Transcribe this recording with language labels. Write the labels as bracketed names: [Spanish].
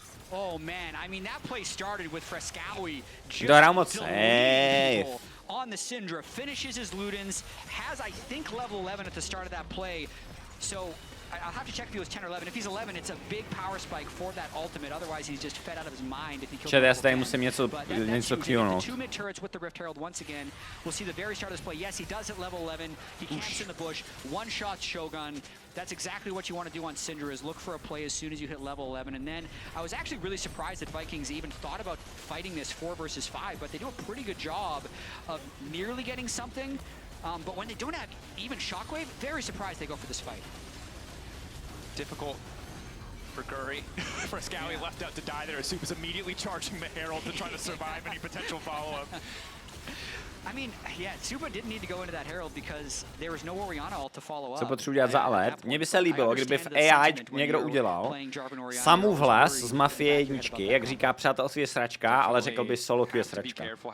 [English] Oh man, I mean that play started with Frescawi [Czech] Dohrál moc safe. [English] On the Syndra, finishes his Ludens, has I think level 11 at the start of that play. So I'll have to check if he was 10 or 11. If he's 11, it's a big power spike for that ultimate. Otherwise, he's just fed out of his mind if he kills. [Czech] Já tady musím něco clearnout. [English] Two mid turrets with the Rift Herald once again. We'll see the very start of this play. Yes, he does at level 11. He camps in the bush. One shot Shogun. That's exactly what you want to do on Syndra, is look for a play as soon as you hit level 11. And then I was actually really surprised that Vikings even thought about fighting this 4 versus 5, but they do a pretty good job of nearly getting something. But when they don't have even Shockwave, very surprised they go for this fight. Difficult for Guri. Frescawi left out to die there. Soup is immediately charging the Herald to try to survive any potential follow-up. I mean, yeah, Supa didn't need to go into that Herald because there was no Orianna ult to follow up. [Czech] Co potřebuji dělat za alet? Mně by se líbilo, kdyby v AI někdo udělal Samův hlas z Mafie 1, jak říká přátelství je sračka, ale řekl by solo queue je sračka.